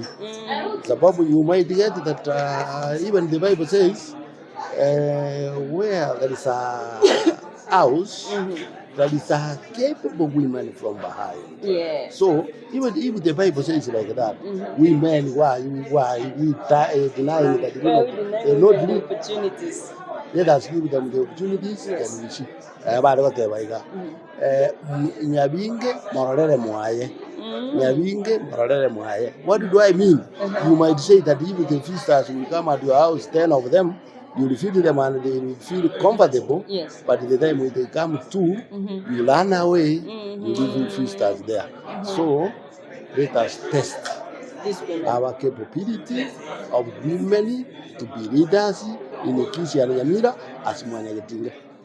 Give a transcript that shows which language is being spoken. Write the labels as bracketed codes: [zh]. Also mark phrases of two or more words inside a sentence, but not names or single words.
[en] Sababu you might get that even the Bible says where there is a house, there is a capable women from behind. Yeah. So even if the Bible says like that, we men why we denying that they not give opportunities. Let us give them the opportunities and we see. [guz] Nyabinge mororere mwaye. Nyabinge mororere mwaye. [en] What do I mean? You might say that if the visitors will come at your house, 10 of them, you will feed them and they will feel comfortable. Yes. But the time when they come to, you run away, you leave visitors there. So let us test our capability of women to be leaders in the Kisi and Nyamira as Wanyagitingi.